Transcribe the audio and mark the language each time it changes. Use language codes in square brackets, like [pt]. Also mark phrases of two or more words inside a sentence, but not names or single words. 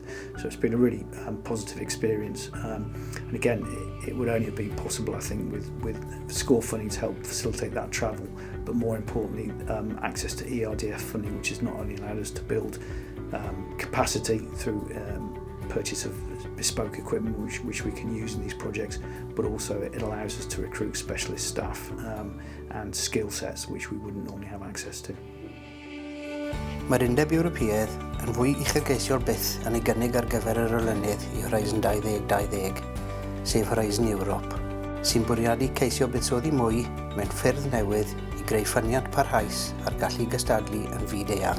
[en] So it's been a really positive experience, and again it would only have been possible, I think, with Score funding to help facilitate that travel, but more importantly access to ERDF funding, which has not only allowed us to build capacity through purchase of bespoke equipment which we can use in these projects, but also it allows us to recruit specialist staff and skill sets which we wouldn't normally have access to. [cy] Mae'r Undeb Ewropeaidd yn fwy uchelgeisiol byth yn ei gynnig ar gyfer yr olynydd i Horizon 2020, sef Horizon Europe, sy'n bwriadu ceisio buddsoddi mwy mewn ffyrdd newydd i greu ffyniant parhaus ar gallu gystadlu yn fyd eang.